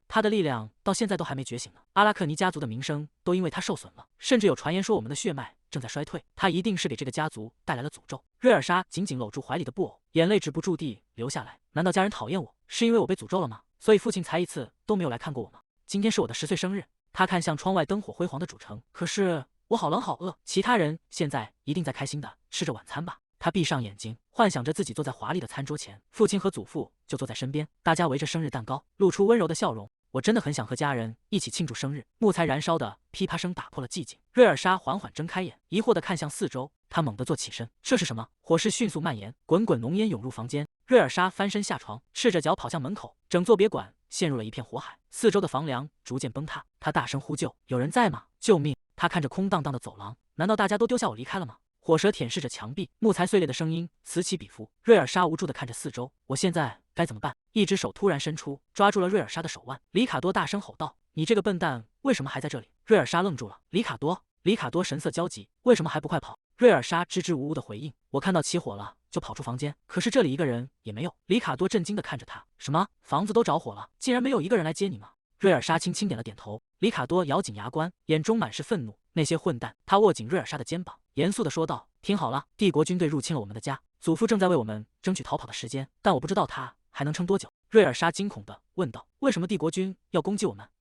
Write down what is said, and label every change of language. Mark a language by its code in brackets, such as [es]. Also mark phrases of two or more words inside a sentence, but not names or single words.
[zh] 她的力量到現在都還沒覺醒呢。阿拉克尼家族的名聲都因為她受損了，甚至有傳言說我們的血脈正在衰退。她一定是給這個家族帶來了詛咒。瑞爾莎緊緊摟住懷裡的布偶，眼淚止不住地流下來。難道家人討厭我，是因為我被詛咒了嗎？所以父親才一次都沒有來看過我嗎？今天是我的10歲生日。他看向窗外燈火輝煌的主城，可是我好冷好餓。其他人現在一定在開心的吃着晚餐吧。他閉上眼睛，幻想着自己坐在華麗的餐桌前，父親和祖父就坐在身邊，大家圍着生日蛋糕，露出溫柔的笑容。我真的很想和家人一起慶祝生日。木材燃燒的噼啪聲打破了寂靜。瑞爾莎緩緩睜開眼，疑惑地看向四周。她猛地坐起身，這是什麼？火勢迅速蔓延，滾滾濃煙湧入房間。瑞爾莎翻身下床，赤着腳跑向門口，整座別館陷入了一片火海，四周的房梁逐漸崩塌。她大聲呼救：“有人在嗎？救命！” 她看着空蕩蕩的走廊，難道大家都丟下我離開了嗎？火舌舔舐着牆壁，木材碎裂的聲音此起彼伏。瑞爾莎無助地看着四周，我現在該怎麼辦？一只手突然伸出，抓住了瑞爾莎的手腕。里卡多大聲吼道：“你這個笨蛋，為什麼還在這裡？” 瑞爾莎愣住了。里卡多神色焦急，為什麼還不快跑？瑞爾莎支支吾吾的回應：“我看到起火了，就跑出房間，可是這裡一個人也沒有。” 里卡多震驚地看着他：“什麼？房子都着火了，竟然沒有一個人來接你嗎？”瑞爾莎輕輕點了點頭。里卡多咬緊牙關，眼中滿是憤怒。那些混蛋！他握緊瑞爾莎的肩膀，嚴肅地說道：“聽好了，帝國軍隊入侵了我們的家，祖父正在為我們爭取逃跑的時間，但我不知道他還能撐多久。” 瑞爾莎驚恐地問道：“為什麼帝國軍要攻擊我們？”